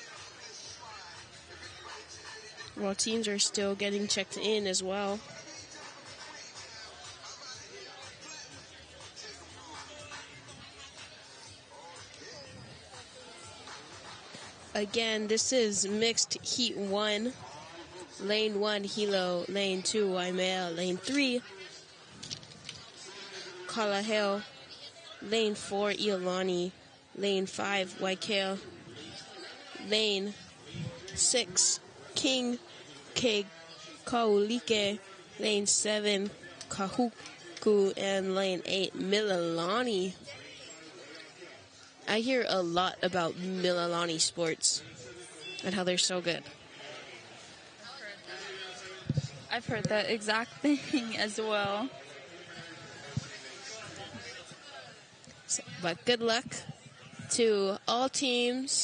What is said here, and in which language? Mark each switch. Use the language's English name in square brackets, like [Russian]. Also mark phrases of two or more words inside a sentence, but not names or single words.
[English] While teams are still getting checked in as well. Again, this is mixed heat 1. Lane 1, Hilo. Lane 2, Waimea. Lane 3, Kalaheo. Lane 4, Iolani. Lane 5, Waikele. Lane 6, King Kaulike. Lane 7, Kahuku. And lane 8, Mililani. I hear a lot about Mililani sports and how they're so good. I've heard that exact thing as well. But good luck to all teams.